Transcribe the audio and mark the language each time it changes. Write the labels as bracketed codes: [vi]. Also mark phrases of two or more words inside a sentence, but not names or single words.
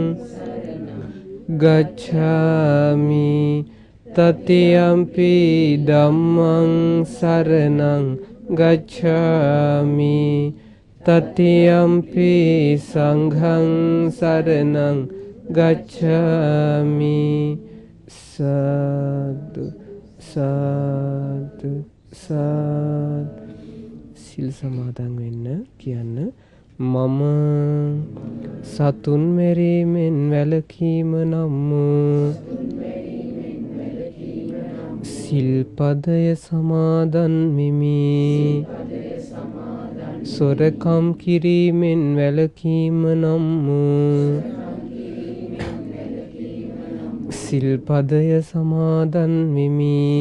[pi] ගච්ඡාමි တတိယံ පි ධම්මං සරණං ගච්ඡාමි တတိယံ පි සංඝං සරණං ගච්ඡාමි. [si] සාදු සාදු සාදු. සිල් සමාදන් වෙන්න කියන්න. මම සතුන් මෙරීමෙන් වැළකීම නම් සිල්පදය සමාදන් වෙමි. සොරකම් කිරීමෙන් වැළකීම නම් සිල්පදය සමාදන් වෙමි.